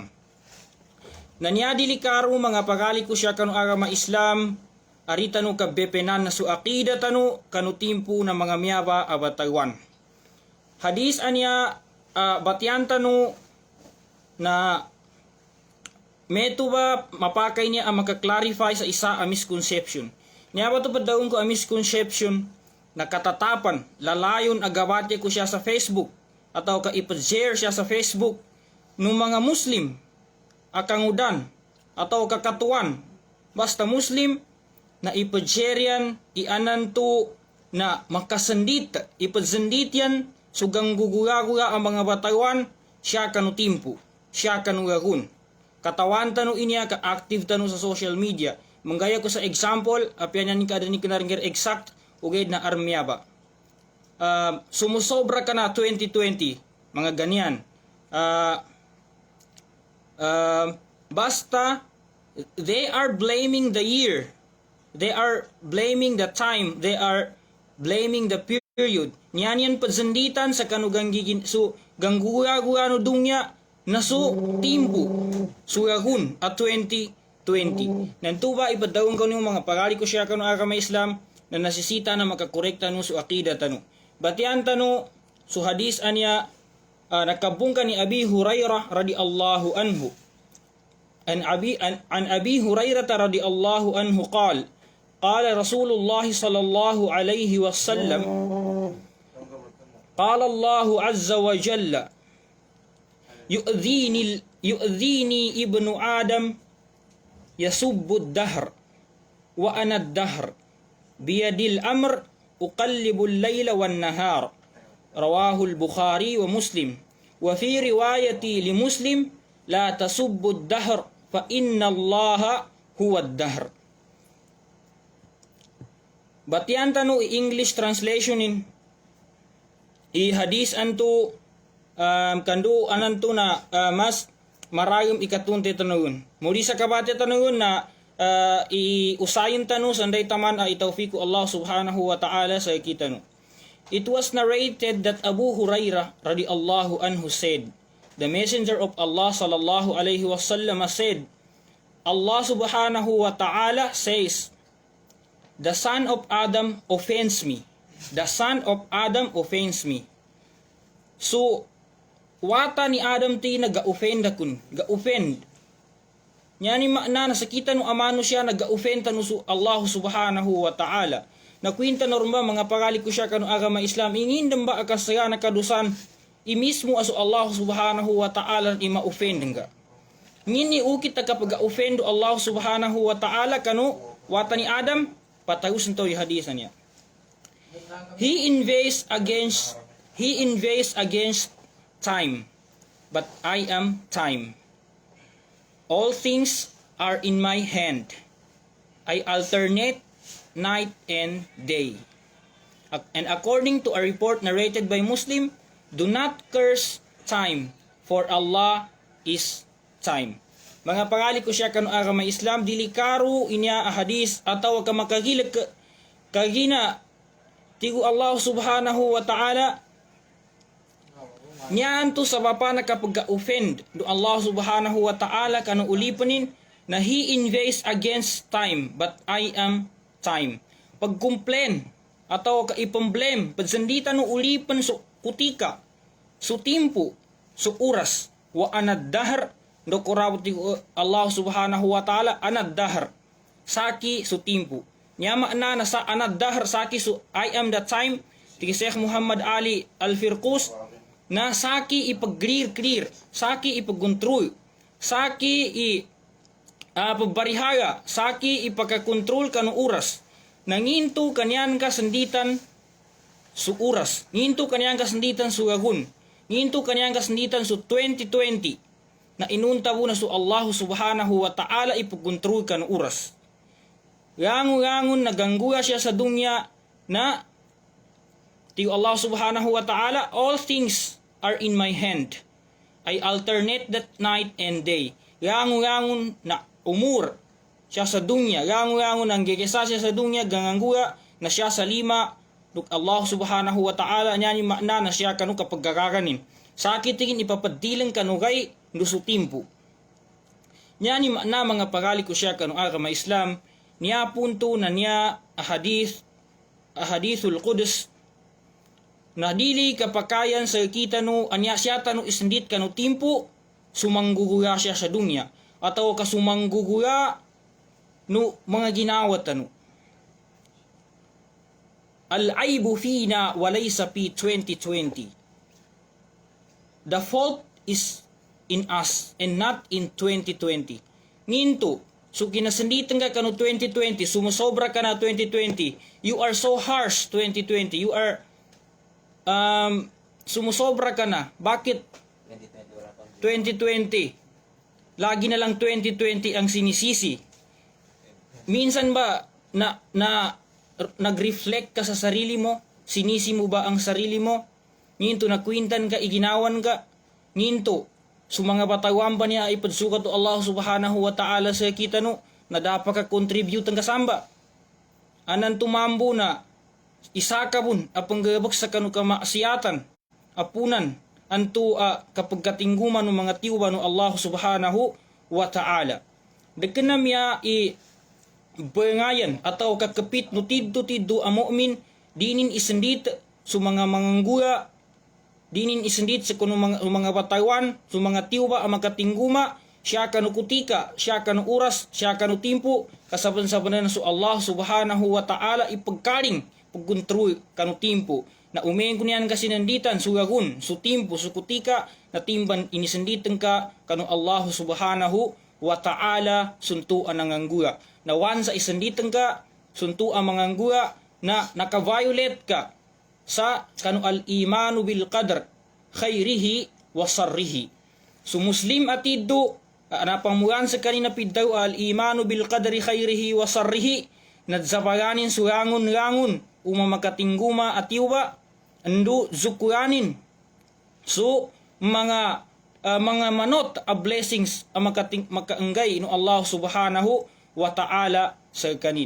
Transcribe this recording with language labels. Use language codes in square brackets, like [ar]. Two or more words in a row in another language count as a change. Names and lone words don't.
[mdh] Nanyadili karo mga pagari ko siya kanu agama Islam arita no kabepenan na su akida tanu kanu timpo na mga miyaba abatawan. Hadis anya batyan tanu na meto ba mapakay niya ang maka-clarify sa isa a misconception. Niya ba ito pa daon ko a misconception na katatapan, lalayon agawati ko siya sa Facebook atau ka ipag-share siya sa Facebook ng mga Muslim, akangudan atau kakatuan. Basta Muslim na ipag-share yan, ianan to na makasandit, ipag-sandit yan, sugang gugura-gura ang mga batawan, siya kanutimpo. Siya kanugagun. Katawan tanu inya ka active tanu sa [en] social media. [mdh] Manggaya ko sa example, apyan yan ka ni kinaringir exact ugay na armya ba. [tl] Sumusobra ka na 2020, mga ganyan. [en] Basta they are blaming the year. They are blaming the time. They are blaming the period. [mdh] Niyan yan pagsanditan sa kanugang gigin so ganggura-gura no dunya naso timpo suyagun at 2020. Nantuba ipadaong ko yung mga pagari ko siya kanu agama Islam na nasisita na makakorekta no su akida tanu. Batian tanu su hadis anya nakabungka ni Abi Hurairah [ar] رضي الله عنه. عن أبي هريرة رضي الله عنه قال قال رسول الله صلى الله عليه وسلم قال الله عز وجل يؤذيني ابن آدم يسب الدهر وأنا الدهر بيدي الأمر أقلب الليل والنهار. رواه البخاري ومسلم وفي رواية لمسلم لا تسبوا الدهر فإن الله هو الدهر. [mdh] Batian tanu [en] English translation [mdh] in i hadis antu kandu anantu na mas marayom ikatunte tanungun. Muli sa kabate tanungun na i usayin tanu sanday taman ay [ar] توفيق الله سبحانه وتعالى [mdh] sa ikitanu. [en] It was narrated that Abu Hurairah [ar] رضي الله عنه [en] said, the messenger of Allah [ar] صلى الله عليه وسلم [en] said, [ar] الله سبحانه وتعالى [en] says, the son of Adam offends me. The son of Adam offends me. So, [mdh] wata ni Adam ti nag-offend akun. Ga-offend. Nyani makna nasakita no amano siya nag-offend tanu [ar] الله سبحانه وتعالى. [mdh] Nakwinta norma mga pagali ko siya kanu agama Islam. Ingin ba akasaya na kadusan imismo aso [ar] الله سبحانه وتعالى [mdh] ima offend nga. Ngini ukit kapag offend [ar] الله سبحانه وتعالى [mdh] kanu wata ni Adam patayus nito yung hadisan niya. [en] He invades against time, but I am time. All things are in my hand. I alternate night and day. And according to a report narrated by Muslim, do not curse time, for Allah is time. [mdh] Mga pangali ko siya kanu agama Islam, dili karu inya hadis atau ka makagilag kagina tigu [ar] الله سبحانه وتعالى [mdh] niyan to sa bapa na kapag offend do [ar] الله سبحانه وتعالى [mdh] kanu ulipanin na [en] he invades against time, but I am time. [mdh] Pag complain atau ka ipamblem padsandita no ulipan so kutika so timpo so oras [ar] وأنا الدهر [mdh] do kurawat [ar] الله سبحانه وتعالى أنا الدهر [mdh] saki so timpo nya makna na sa [ar] أنا الدهر [mdh] saki so I [en] am the time [mdh] ti Sheikh Muhammad Ali Al-Firqus na saki ipag-clear saki ipag-control saki pagbarihaya saki ipagka-control kanu oras nanginto kanyan ka sanditan su oras nginto kanyan ka sanditan su gagun nginto kanyan ka sanditan su 2020 na inuntabo na su [ar] الله سبحانه وتعالى [mdh] ipagkontrol kan oras. Yangon nagangguya siya sa dunya na tiyo [ar] الله سبحانه وتعالى, [en] all things are in my hand. I alternate that night and day. [mdh] Yangon na umur siya sa dunya. Yangon ang gegesa siya sa dunya, gangangguya na siya sa lima. Duk [ar] الله سبحانه وتعالى [mdh] niya ni makna na siya kanu kapag gagaganin. Sakit tingin ipapadilang kanugay nusu timpu. Niya ni makna mga pagali ko siya kanu agama Islam. Niya punto na niya [ar] أحاديث القدس [mdh] na dili kapakayan sa kita no anya siya tanu isendit kanu timpu sumangguguya siya sa dunya atau kasumangguguya no mga ginawa tanu. [ar] العيب فينا وليس في 2020. [en] The fault is in us and not in 2020. [mdh] Nginto, so kinasenditan ka kanu 2020, [tl] sumusobra ka na [mdh] 2020. [en] You are so harsh 2020. You are [tl] sumusobra ka na. Bakit 2020? Lagi na lang 2020 ang sinisisi. Minsan ba nag-reflect ka sa sarili mo? Sinisi mo ba ang sarili mo? [mdh] Nginto nakwintan ka, iginawan ka. Nginto, mga batawan ba niya ipadsukat to [ar] الله سبحانه وتعالى [mdh] sa kita no, na dapat ka contribute ang kasamba. Anan tumambo na, isa ka bun, apang gabak sa kanu kamaasiyatan, apunan, anto kapag katingguman ng mga tiwa no [ar] الله سبحانه وتعالى. [mdh] Dagkanam ya bengayan atau kakapit no tiddo ang mu'min, dinin isendit so mga mangangguya, dinin isendit sa kuno mga batawan, sa mga tiwa ang makatingguma, siya kanu kutika, siya kanu oras, siya kanu timpo, kasaban-sabanan so [ar] الله سبحانه وتعالى [mdh] ipagkaring, pagkontrol kanu timpo. na umain ko niyan kasi nanditan sugagun su timpo su kutika na timban inisenditan ka kanu [ar] الله سبحانه وتعالى [mdh] suntuan ang angguya na once sa isenditan ka suntuan mga angguya na naka-violate ka sa kanu [ar] الإيمان بالقدر خيره وشره. [mdh] So Muslim atido napamuyan sa kanina pidaw [ar] الإيمان بالقدر خيره وشره [mdh] nadzapaganin surangon-rangon umamakatingguma atiwa andu zukuranin. So mga manot a blessings ang makaanggay no [ar] الله سبحانه وتعالى [mdh] sa kanin.